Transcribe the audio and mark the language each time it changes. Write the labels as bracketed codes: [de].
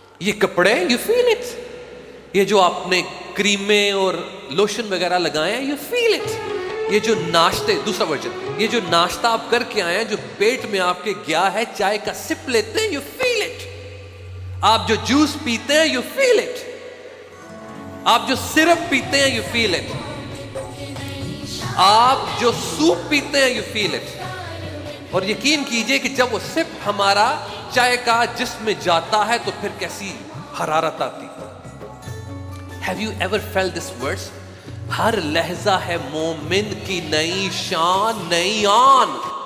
[ur] یہ کپڑے [en] you feel it, [ur] یہ جو آپ نے کریمیں اور لوشن وغیرہ لگائے ہیں یو فیل اٹ. یہ جو ناشتے، دوسرا ورژن، یہ جو ناشتہ آپ کر کے آئے ہیں، جو پیٹ میں آپ کے گیا ہے، چائے کا سپ لیتے ہیں [en] You feel it. [ur] آپ جو جوس پیتے ہیں [en] You feel it. [ur] آپ جو سرپ پیتے ہیں [en] You feel it. [ur] آپ جو سوپ پیتے ہیں یو فیل اٹ. اور یقین کیجئے کہ جب وہ سپ ہمارا چائے کا جسم میں جاتا ہے تو پھر کیسی حرارت آتی. [en] Have you ever felt this verse؟ [ur] ہر لہجہ ہے مومن کی نئی شان نئی آن.